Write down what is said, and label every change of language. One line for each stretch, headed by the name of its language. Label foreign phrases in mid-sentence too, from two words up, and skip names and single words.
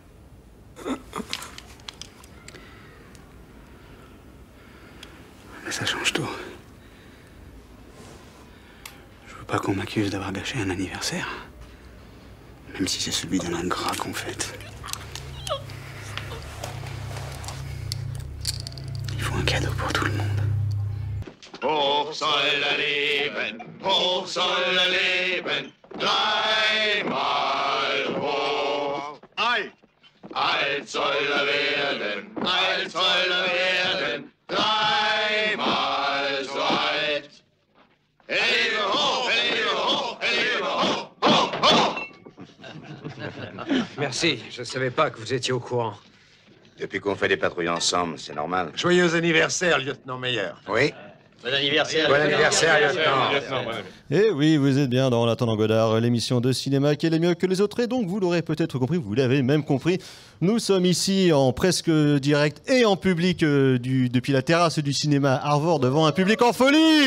French: Mais ça change tout. Je veux pas qu'on m'accuse d'avoir gâché un anniversaire. Même si c'est celui d'un ingrat qu'on fête. Il faut un cadeau pour tout le monde.
German: Hoch soll leben, dreimal hoch. Ei! Alt soll werden, dreimal so alt. Lebe hoch, lebe hoch, lebe hoch, hoch, hoch!
French: Merci, je savais pas que vous étiez au courant. Depuis qu'on fait des patrouilles ensemble, c'est normal. Joyeux anniversaire, lieutenant Meyer. Oui? Bon anniversaire. Bon anniversaire, lieutenant. Et oui, vous êtes bien dans En attendant Godard, l'émission de cinéma qui est mieux que les autres. Et donc, vous l'aurez peut-être compris, vous l'avez même compris. Nous sommes ici en presque direct et en public depuis la terrasse du cinéma Arvor devant un public en folie.